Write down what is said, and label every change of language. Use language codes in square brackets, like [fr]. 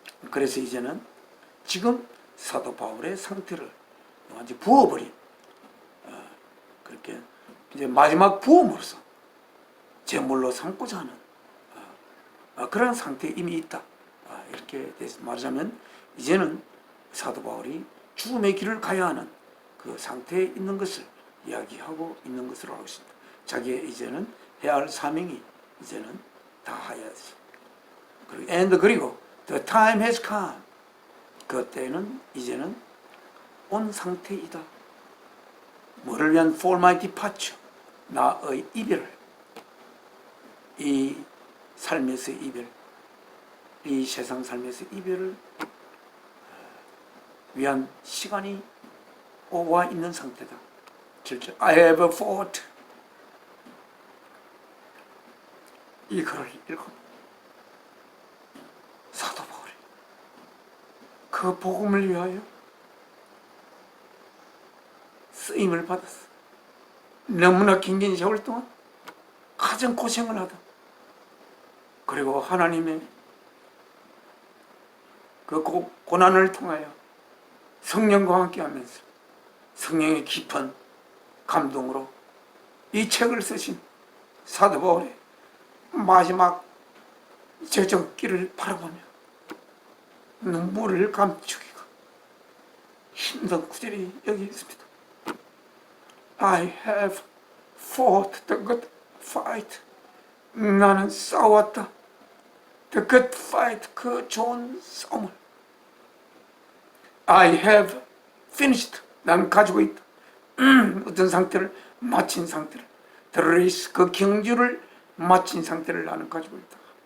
[ko] 그래서 이제는 지금 사도 바울의 상태를 완전히 부어버린, 그렇게 이제 마지막 부음으로써 제물로 삼고자 하는 그런 상태에 이미 있다. 이렇게 말하자면 이제는 사도 바울이 죽음의 길을 가야 하는 그 상태에 있는 것을 이야기하고 있는 것으로 알고 있습니다. 자기의 이제는 해야 할 사명이 이제는 다 하야지. 그리고 [en] the time has come. [ko] 그때는 이제는 온 상태이다. 뭐를 위한 [en] for my departure. [ko] 나의 이별을, 이 삶에서의 이별, 이 세상 삶에서 이별을 위한 시간이 와 있는 상태다. 7절 [en] I have fought. [ko] 이 글을 읽고 사도 바울이 그 복음을 위하여 쓰임을 받았어. 너무나 긴 세월 동안 가장 고생을 하다. 그리고 하나님의 그 고난을 통하여 성령과 함께 하면서 성령의 깊은 감동으로 이 책을 쓰신 사도 바울의 마지막 저적길을 바라보며 눈물을 감추기가 힘든 구절이 여기 있습니다. [en] I have fought the good fight. [ko] 나는 싸웠다. [en] The good fight, [ko] 그 좋은 싸움을. [en] I have finished. [ko] 나는 가지고 있다. 어떤 상태를 마친 상태를. [en] The race, [ko] 그 경주를 마친 상태를 나는 가지고 있다.